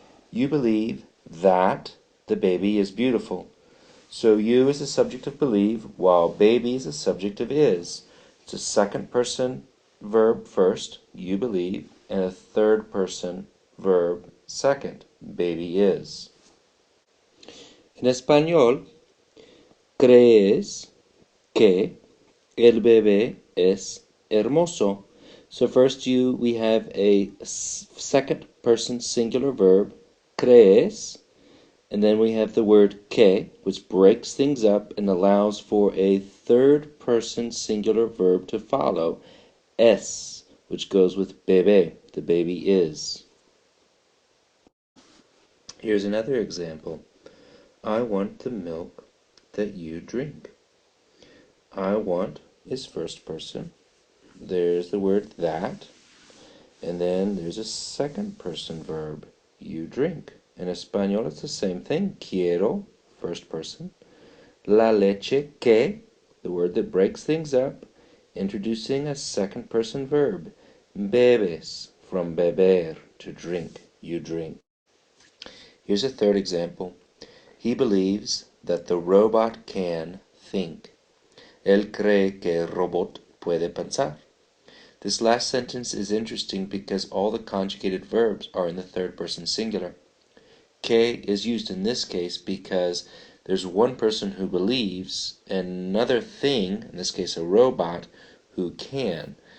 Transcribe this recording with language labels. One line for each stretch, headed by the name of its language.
English: You believe that the baby is beautiful. So you is the subject of believe, while baby is the subject of is. It's a second person verb first, you believe, and a third person verb second, baby is.
Spanish: En español, crees que el bebé es hermoso.
English: So first we have a second person singular verb, crees, and then we have the word que, which breaks things up and allows for a third person singular verb to follow, es, which goes with bebé, the baby is. Here's another example. I want the milk that you drink. I want is first person. There's the word that, and then there's a second person verb, you drink. In Espanol, it's the same thing. Quiero, first person. La leche que, the word that breaks things up, introducing a second person verb. Bebes, from beber, to drink. You drink. Here's a third example. He believes that the robot can think.
Spanish: Él cree que el robot puede pensar.
English: This last sentence is interesting because all the conjugated verbs are in the third person singular. Que is used in this case because there's one person who believes and another thing, in this case a robot, who can.